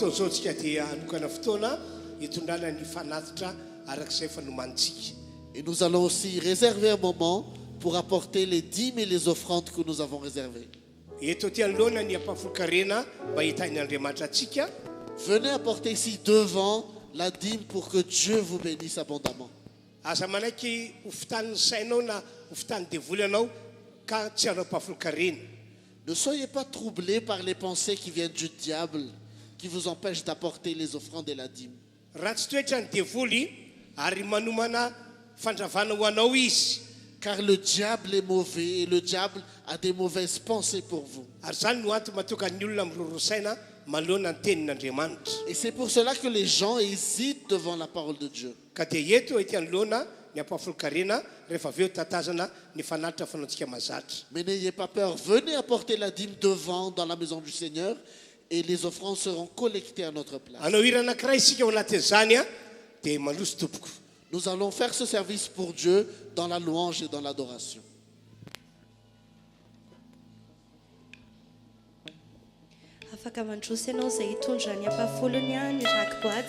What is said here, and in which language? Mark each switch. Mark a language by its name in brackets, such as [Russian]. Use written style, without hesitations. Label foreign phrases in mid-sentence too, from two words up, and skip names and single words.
[Malagasy] ataontsika dia anokana fotoana hitondrana ny fanatitra arak'izay fanomantsika. [French] Et nous allons aussi réserver un moment pour apporter les dîmes et les offrandes que nous avons réservées. [Malagasy] Eto ty anoloana ny ampahafolon-karena mba hitahin'ny Andriamanitra antsika. [French] Venez apporter ici devant la dîme pour que Dieu vous bénisse abondamment. [Malagasy] Aza manaiky ho fitan'ny sainao na ho fitan'ny devoly anao ka tsy hanao ampahafolon-karena. [French] Ne soyez pas troublés par les pensées qui viennent du diable, qui vous empêchent d'apporter les offrandes et la dîme. [Malagasy] Raha tsy toetra ny devoly ary manomana fandravana ho anao izy. [French] Car le diable est mauvais et le diable a des mauvaises pensées pour vous. [Malagasy] Ary zany no antony mahatonga ny olona mirorosaina manoloana ny tenin'Andriamanitra. [French] Et c'est pour cela que les gens hésitent devant la parole de Dieu. [Malagasy] Ka dia eto ety anoloana ny ampahafolon-karena rehefa avy eo tatazana ny fanatitra fanaontsika mazatra. [French] Mais n'ayez pas peur, venez apporter la dîme devant dans la maison du Seigneur et les offrandes seront collectées à notre place. [Malagasy] Anao hira anankiray isika ao anatin'izany dia mandroso tompoko. [French] Nous allons faire ce service pour Dieu dans la louange et dans l'adoration. [Malagasy] Afaka mandroso ianao izay hitondra ny ampahafolony ny rakiboaty.